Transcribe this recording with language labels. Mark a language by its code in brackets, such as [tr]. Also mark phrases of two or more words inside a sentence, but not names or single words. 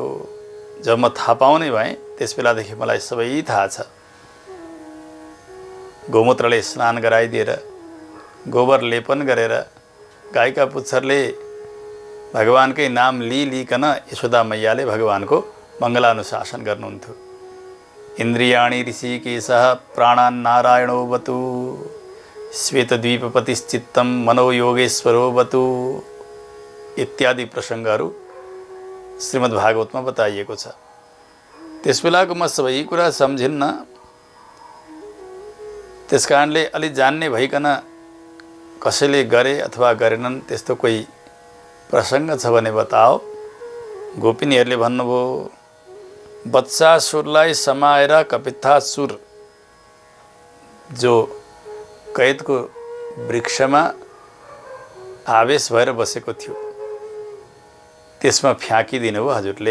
[ne] जब म थाहा पाउने भएँ त्यस बेलादेखि मलाई सबै थाहा छ। गोमूत्रले स्नान गराइदिएर, गोबर लेपन गरेर, गाईका पुच्छरले भगवानकै नाम लिइकन यशोदा मैयाले भगवानको मङ्गलानुशासन गर्नुहुन्थ्यो। [sa] इन्द्रियाणि ऋषिकेशः प्राणान् नारायणो वतु श्वेतद्वीपपतिश्चित्तं मनोयोगेश्वरो वतु [ne] इत्यादि प्रसङ्गहरू श्रीमद्भागवतमा बताइएको छ। त्यस बेलाको म सबै कुरा सम्झिन्न। त्यस कारणले अलि जान्ने भइकन कसैले गरे अथवा गरेनन् त्यस्तो कोही प्रसङ्ग छ भने बताओ। गोपिनीहरूले भन्नुभयो, वत्सासुरलाई समाएर कपित्थासुर जो कैदको वृक्षमा आवेश भएर बसेको थियो त्यसमा फ्याँकिदिनु हो हजुरले।